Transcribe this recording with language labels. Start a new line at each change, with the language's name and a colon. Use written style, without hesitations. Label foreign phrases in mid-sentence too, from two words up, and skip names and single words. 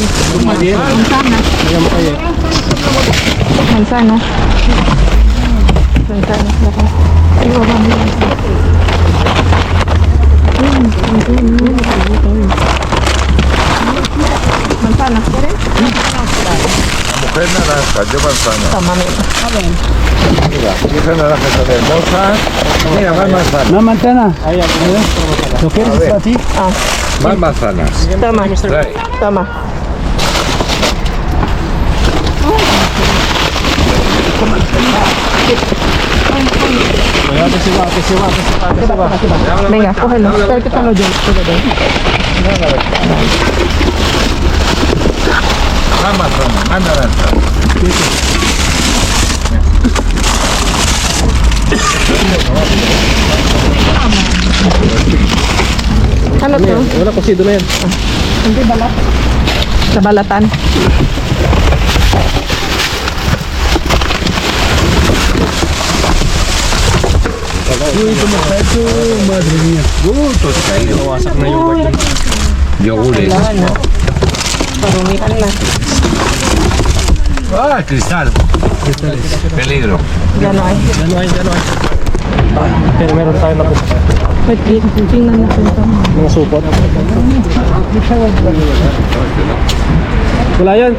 Spanish: Como ayer. Manzana. Manzana. Manzana.
Filipino: Ay, wala mo.
Spanish: Manzana. Mujer naranja, yo manzana.
Filipino: Tama na.
Spanish: Mira, esa naranja está hermosa. Mira, más manzana. Una manzana. ¿Lo quieres A ver. para ti? Más manzanas.
Filipino: Tama.
Spanish: Trae. Tama. Venga, cógelo. Espera que te lo lleve. Más manzana, más naranja.
Filipino: Ano to? Wala kasi doon na yan. Hindi balat. Sa balatan.
Spanish: Madre mía. Todo se caído.
Filipino: Nawasak na yung yogurt.
Spanish: Yogures.
Filipino: Wala na. Parumihan na.
Spanish: Ah, cristal. Peligro.
Filipino: Gano'n. Pero meron tayo na Wait, tingnan natin ito. mga supot. Wala yan.